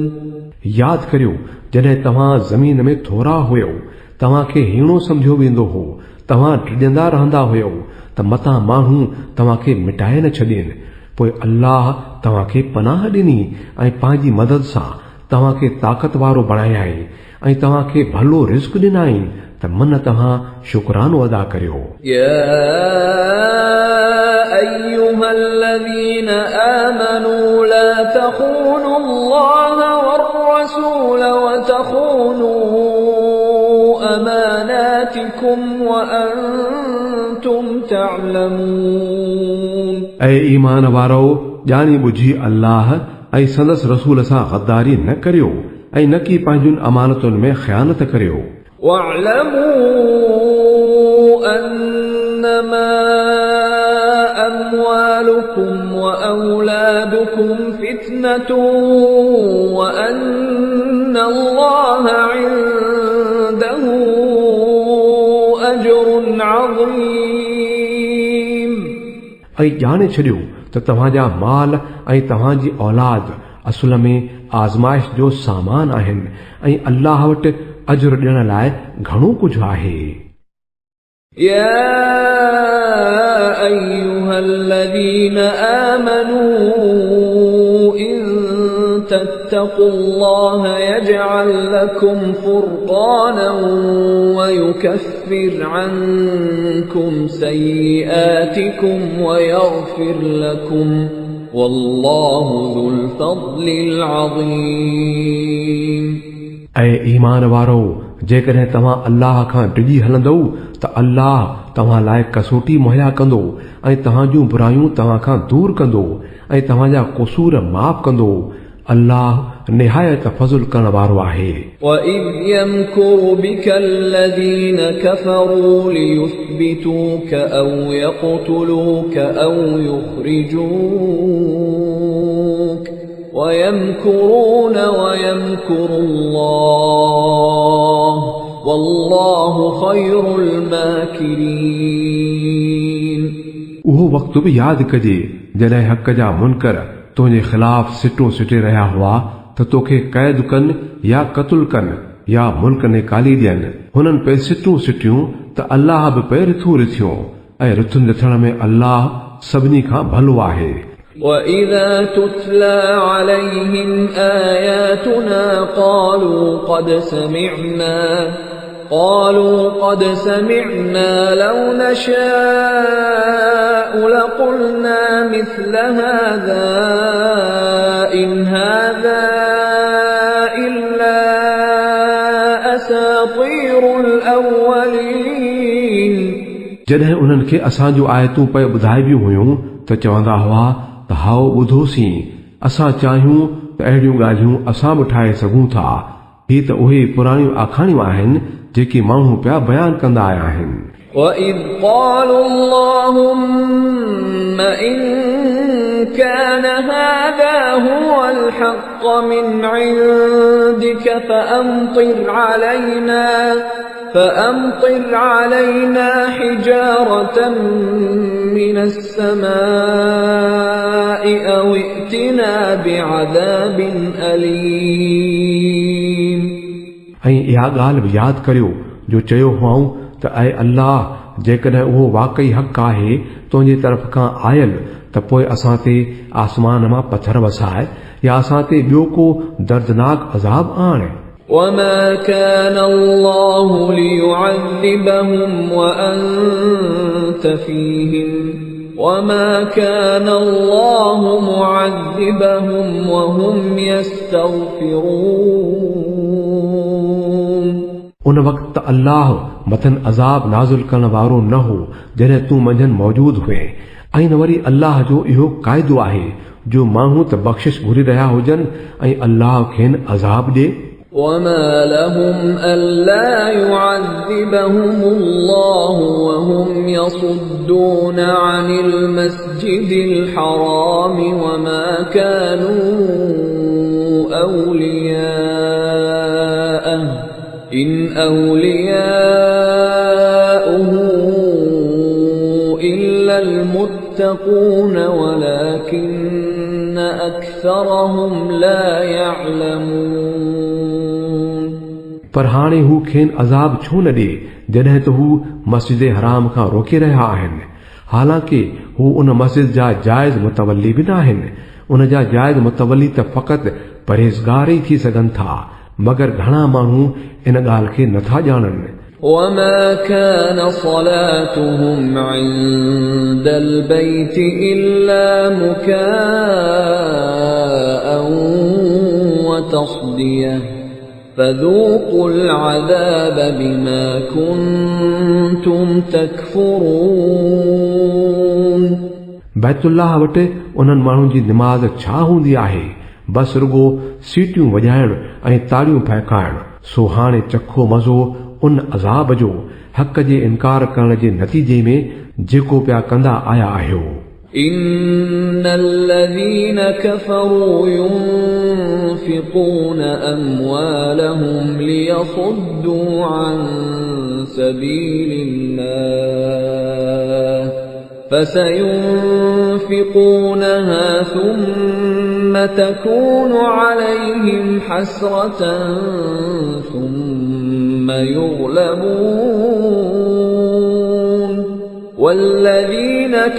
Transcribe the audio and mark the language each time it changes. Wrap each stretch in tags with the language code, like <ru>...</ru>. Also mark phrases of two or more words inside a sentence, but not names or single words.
<sd>याद करियो जॾहिं तव्हां ज़मीन में थोरा हुयो, तव्हांखे हीणो सम्झियो वेंदो हो, तव्हां ड्रिजंदा रहंदा हुयो त मतां माण्हू तव्हांखे मिटाए न छॾीनि। पोइ अल्लाह तव्हांखे पनाह ॾिनी ऐं पंहिंजी मदद सां तव्हांखे ताक़त वारो बणायाई ऐं तव्हांखे भलो रिस्क ॾिनाई त मन तव्हां शुक्रानो अदा करियो।</sd> <ar>يا أيها الذين آمنوا لا تخونوا الله والرسول وتخونوا أماناتكم وأنتم تعلمون.</ar> <sd>ऐं ईमान वारो ॼाणी बुझी अल्लाह ऐं संदसि रसूल सां गद्दारी न करियो ऐं न की पंहिंजुनि अमानतुनि में ख़यानत करियो।</sd> <ar>واعلموا أنما أموالكم وأولادكم فتنة وأن الله عنده أجر عظيم।</ar> <sd>ऐं ॼाणे छॾियो त तव्हांजा माल ऐं तव्हांजी औलाद असुल में आज़माइश जो सामान आहिनि ऐं अल्लाह वटि अजर ॾियण लाइ घणो कुझु आहे।</sd> <ar>يا أيها الذين آمنوا إن تتقوا الله يجعل لكم فرقانا ويكفر عنكم سيئاتكم ويغفر لكم والله ذو الفضل العظيم.</ar> <sd>ऐं ईमान वारो, जेकॾहिं तव्हां अल्लाह खां डिॼी हलंदव त अल्लाह तव्हां लाइ कसोटी मुहैया कंदो ऐं तव्हां जूं बुरायूं तव्हां खां दूर कंदो ऐं तव्हांजा क़ुसूर माफ़ कंदो। अल्लाह निहायत फज़ल करण वारो आहे।</sd> <ar>وَإِذْ يَمْكُرُ بِكَ الَّذِينَ كَفَرُوا لِيُثْبِتُوكَ أَوْ يَقْتُلُوكَ أَوْ يُخْرِجُوكَ وَيَمْكُرُونَ وَيَمْكُرُ اللَّهُ وَاللَّهُ خَيْرُ الْمَاكِرِينَ।</ar> <sd>उहो वक़्तु बि यादि कजे जॾहिं हक़ जा मुनकर तुंहिंजे ख़िलाफ़ सिटो सिटे रहिया हुआ त तोखे क़ैद कनि या क़तल कनि या मुल्क निकाली ॾियनि। हुननि पे सिटूं सिटियूं त अल्लाह बि पे रिथूं रिथियूं ऐं रिथुनि रिथण में अल्लाह सभिनी खां भलो आहे।</sd> <ar>وَإِذَا تُتْلَى عَلَيْهِمْ آيَاتُنَا قالوا قد سمعنا لو نشاء لقلنا مثل هذا إن هذا إلا أساطير الأولين।</ar> <sd>जॾहिं उन्हनि खे असां जूं आयतूं पे ॿुधाइबियूं हुयूं त चवंदा हुआ त हाओ ॿुधोसीं, असां चाहियूं त अहिड़ियूं ॻाल्हियूं असां बि ठाहे सघूं था। ही त उहे पुराणियूं आखाणियूं आहिनि जेकी माण्हू पिया बयान कंदा आया आहिनि।</sd> <ar>وَإِذْ قَالُوا اللَّهُمَّ إِن كَانَ هَذَا هُوَ الْحَقَّ مِنْ عِندِكَ فَأَمْطِرْ عَلَيْنَا حِجَارَةً مِنَ السَّمَاءِ أَوْ ائْتِنَا بِعَذَابٍ أَلِيمٍ।</ar> <sd>ऐं इहा ॻाल्हि बि यादि करियो जो चयो हुआऊं त ऐं अल्लाह, जेकॾहिं उहो वाक़ई हक़ आहे तुंहिंजे तरफ़ खां आयल त पोइ असां ते आसमान मां पथर वसाए या असां ते ॿियो को दर्दनाक अज़ाब आणे।</sd> <ar>وَمَا كَانَ اللَّهُ لِيُعَذِّبَهُمْ وَأَنْتَ فِيهِمْ وَمَا كَانَ اللَّهُ مُعَذِّبَهُمْ وَهُمْ يَسْتَغْفِرُونَ।</ar> <sd>उन वक़्त अल्लाह मथन अज़ाब नाज़िल करण वारो न हो जॾहिं तूं मंझंदि मौजूद हुए। ऐं न वरी अल्लाह जो इहो क़ाइदो आहे जो माण्हू त बख़्शिश घुरी रहिया हुजनि ऐं अल्लाह खेनि अज़ाब ॾे।</sd> <ar>وما لهم ألا يعذبهم الله وهم يصدون عن المسجد الحرام وما كانوا أولياءه إن أولياؤه إلا المتقون ولكن أكثرهم لا يعلمون।</ar> <sd>पर हाणे हू खेनि अज़ाब छो न ॾे जॾहिं त हू मस्जिद हराम खां रोके रहिया आहिनि, हालांकि हू उन मस्जिद जा जाइज़ मुतवली बि न आहिनि। उन जा जाइज़ मुतवली त फ़क़ति परहेज़गार ई थी सघनि था, मगर घणा माण्हू इन ॻाल्हि खे नथा ॼाणनि।</sd> <ar>وما كان صلاتهم عند البيت إلا مكاء وتصدية فذوقوا العذاب بما كنتم تكفرون।</ar> <sd>बैतुल्लाह वटि उन्हनि माण्हुनि जी निमाज़ छा हूंदी आहे? बस रुगो सीटियूं वॼाइण ऐं ताड़ियूं फहकाइण। सो हाणे चखो मज़ो उन अज़ाब जो हक़ जे इनकार करण जे नतीजे में जेको पिया कंदा आया आहियो।</sd> <ar>إن الذين كفروا ينفقون أموالهم ليصدوا عن سبيل الله فسينفقونها ثم تكون عليهم حسرة ثم يغلبون والذين</ar>